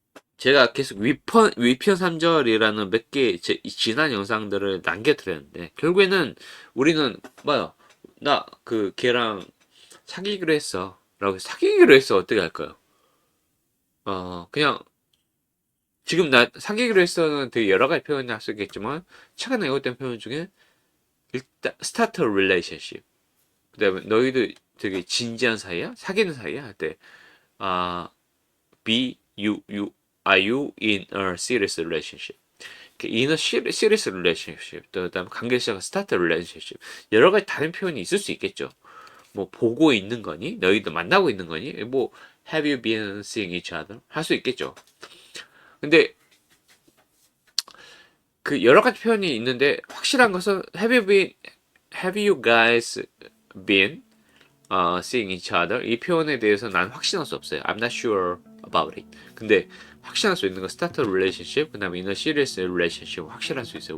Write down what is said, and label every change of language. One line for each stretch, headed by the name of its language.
Korean: 제가 계속 위편 3절이라는 몇 개 지난 영상들을 남겨드렸는데 결국에는 우리는 뭐야 나 그 걔랑 사귀기로 했어 라고 사귀기로 했어 어떻게 할까요? 그냥 지금 나 사귀기로 했어는 되게 여러 가지 표현을 할 수 있겠지만 최근에 외웠던 표현 중에 일단
English: start a relationship
Korean: 그다음에 너희들 되게 진지한 사이야? 사귀는 사이야? 할때
English: be you are you in a serious relationship? in a serious relationship.
Korean: 그다음 관계 시작은
English: start a relationship.
Korean: 여러 가지 다른 표현이 있을 수 있겠죠. 뭐 보고 있는 거니? 너희들 만나고 있는 거니?
English: 뭐 have you been seeing each other?
Korean: 할 수 있겠죠. 근데 그 여러 가지 표현이 있는데 확실한 것은
English: have you guys been seeing each other
Korean: 이 표현에 대해서 난 확신할 수 없어요.
English: I'm not sure about it.
Korean: 근데 확신할 수 있는 건
English: start a relationship
Korean: 그다음에
English: in a serious relationship
Korean: 확실할 수 있어요.